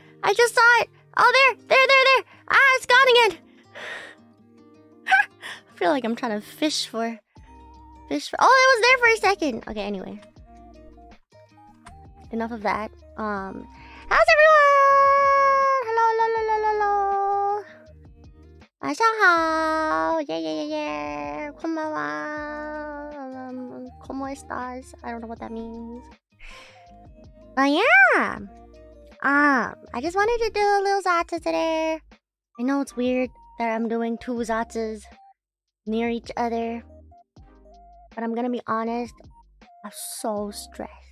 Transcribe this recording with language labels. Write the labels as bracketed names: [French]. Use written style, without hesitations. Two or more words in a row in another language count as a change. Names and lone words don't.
[English] I just saw it. Oh, there. Ah, it's gone again. I feel like I'm trying to fish for... Oh, it was there for a second! Okay, anyway. Enough of that. How's everyone? Hello. [Chinese] 晚上好 Yeah. [Spanish] こんばんは ¿Cómo estás? [English] I don't know what that means. But yeah. I just wanted to do a little ZATSU today. I know it's weird that I'm doing 2 ZATSUs near each other. But I'm gonna be honest, I'm so stressed.